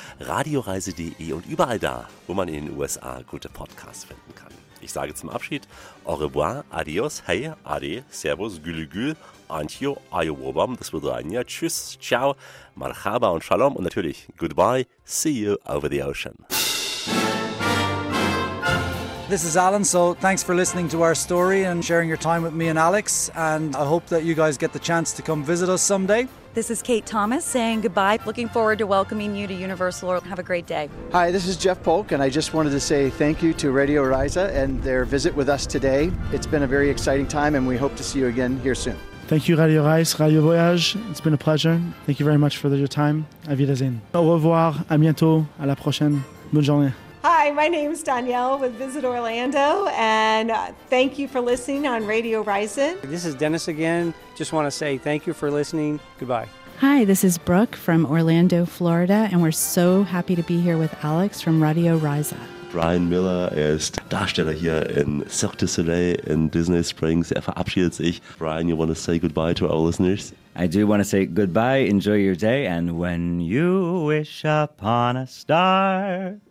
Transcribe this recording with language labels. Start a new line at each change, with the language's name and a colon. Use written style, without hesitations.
German: Radioreise.de und überall da, wo man in den USA gute Podcasts finden kann. Ich sage zum Abschied, au revoir, adios, hey, ade, servus, gülügül, antio, ayowobam, das wird rein, ja, tschüss, ciao, marhaba und shalom und natürlich
English: goodbye, see you over the ocean. This is Alan, so thanks for listening to our story and sharing your time with me and Alex, and I hope that you guys get the chance to come visit us someday. This is Kate Thomas saying goodbye. Looking forward to welcoming you to Universal World. Have a great day. Hi, this is Jeff Polk, and I just wanted to say thank you to Radio Riza and their visit with us today. It's been a very exciting time, and we hope to see you again here soon. Thank you, Radio Riza, Radio Voyage. It's been a pleasure. Thank you very much for your time.
German: A wiedersehen.
French: Au revoir, à bientôt, à la prochaine. Bonne journée.
English: Hi, my name is Danielle with Visit Orlando, and thank you for listening on Radio Risen. This is Dennis again. Just want to say thank you for listening. Goodbye. Hi, this is Brooke from Orlando, Florida, and we're so happy to be here with Alex from Radio Risen.
German: Brian Miller, er ist Darsteller hier in Cirque du Soleil in Disney Springs. Er verabschiedet sich.
English: Brian, you want to say goodbye to our listeners? I do want to say goodbye. Enjoy your day, and when you wish upon a star...